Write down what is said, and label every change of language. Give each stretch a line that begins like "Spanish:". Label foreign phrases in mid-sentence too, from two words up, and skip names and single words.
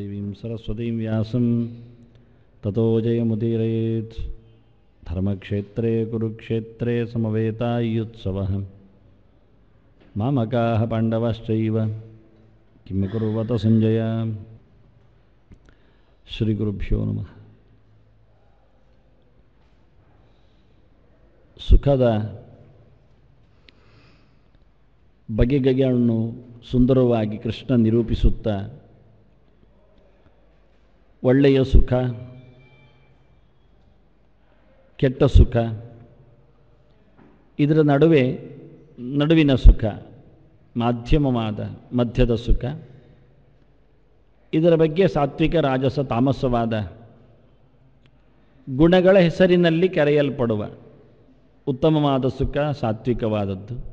Sanskrit: सरस्वतीं व्यासं ततो जयमुदीरयेत्। धर्मक्षेत्रे कुरुक्षेत्रे समवेतायुत्सवः। मामकाः पाण्डवाश्चैव किं कुर्वत संजय। ಶ್ರೀಗುರುಭ್ಯೋ ನಮಃ.
Kannada: ಸುಖದ ಬಗೆಗಳನ್ನು ಸುಂದರವಾಗಿ ಕೃಷ್ಣ ನಿರೂಪಿಸುತ್ತಾ ಒಳ್ಳೆಯ ಸುಖ, ಕೆಟ್ಟ ಸುಖ, ಇದರ ನಡುವಿನ ಸುಖ, ಮಾಧ್ಯಮವಾದ ಮಧ್ಯದ ಸುಖ, ಇದರ ಬಗ್ಗೆ ಸಾತ್ವಿಕ, ರಾಜಸ, ತಾಮಸವಾದ ಗುಣಗಳ ಹೆಸರಿನಲ್ಲಿ ಕರೆಯಲ್ಪಡುವ ಉತ್ತಮವಾದ ಸುಖ ಸಾತ್ವಿಕವಾದದ್ದು.